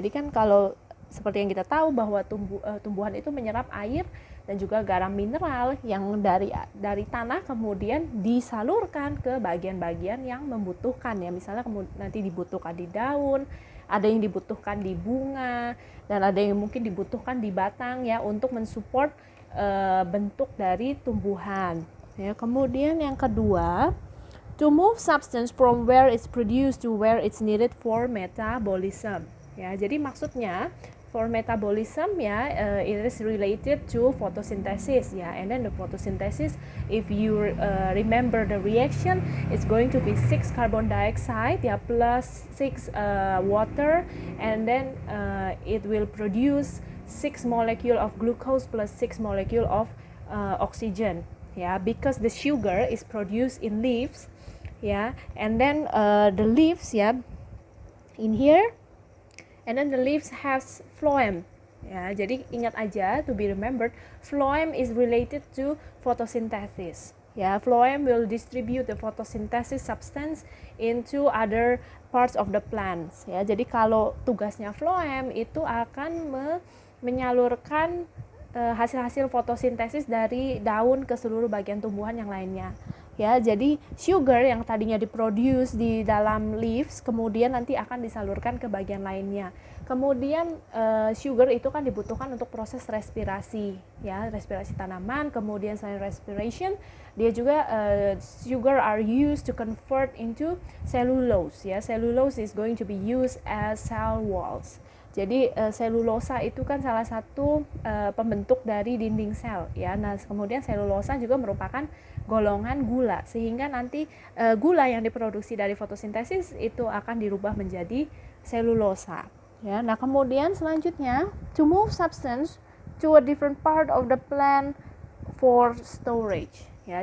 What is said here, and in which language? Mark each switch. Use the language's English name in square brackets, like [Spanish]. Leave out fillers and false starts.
[Indonesian] Jadi kan kalau seperti yang kita tahu bahwa tumbuhan itu menyerap air dan juga garam mineral yang dari tanah kemudian disalurkan ke bagian-bagian yang membutuhkan, ya. Misalnya nanti dibutuhkan di daun, ada yang dibutuhkan di bunga, dan ada yang mungkin dibutuhkan di batang, ya, untuk mensupport bentuk dari tumbuhan, ya. Kemudian yang kedua, [English] to move substance from where it's produced to where it's needed for metabolism, ya. [Indonesian] Jadi maksudnya [English] for metabolism, ya, it is related to photosynthesis, ya. And then the photosynthesis, if you remember the reaction, it's going to be 6 carbon dioxide, ya, plus 6 water, and then it will produce 6 molecule of glucose plus 6 molecule of oxygen, ya, because the sugar is produced in leaves, ya, and then the leaves, ya, in here. And then the leaves has phloem, ya. [Indonesian] Jadi ingat aja, [English] to be remembered, phloem is related to photosynthesis, ya. Phloem will distribute the photosynthesis substance into other parts of the plants, ya. [Indonesian] Jadi kalau tugasnya phloem itu akan menyalurkan hasil-hasil fotosintesis dari daun ke seluruh bagian tumbuhan yang lainnya, ya. Jadi sugar yang tadinya diproduce di dalam leaves kemudian nanti akan disalurkan ke bagian lainnya. Kemudian sugar itu kan dibutuhkan untuk proses respirasi, ya, respirasi tanaman. Kemudian selain [English] respiration, [Indonesian] dia juga [English] sugar are used to convert into cellulose, ya. Cellulose is going to be used as cell walls. [Indonesian] Jadi selulosa itu kan salah satu pembentuk dari dinding sel, ya. Nah, kemudian selulosa juga merupakan golongan gula, sehingga nanti gula yang diproduksi dari fotosintesis itu akan dirubah menjadi selulosa, ya. Nah, kemudian selanjutnya, [English] to move substance to a different part of the plant for storage, ya.